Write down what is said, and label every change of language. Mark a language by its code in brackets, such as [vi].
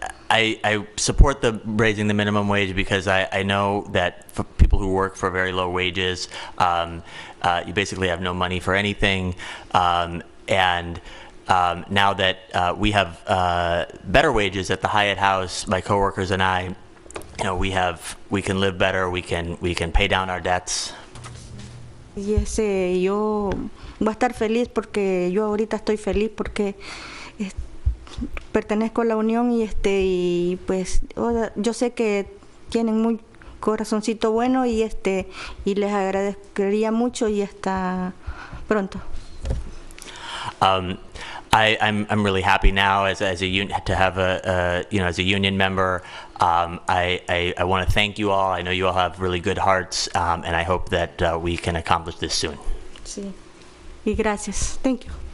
[en] I support raising the minimum wage because I know that for people who work for very low wages, you basically have no money for anything. And now that we have better wages at the Hyatt House, my coworkers and I, we can live better. We can pay down our debts. [es] Y yo voy a estar feliz porque yo ahorita estoy feliz porque pertenezco a la unión y pues yo sé que tienen muy corazoncito bueno y les agradecería mucho y hasta pronto. [en] I'm really happy now as a to have as a union member. I want to thank you all. I know you all have really good hearts, and I hope that we can accomplish this soon. [es] Sí. Y gracias. [en] Thank you.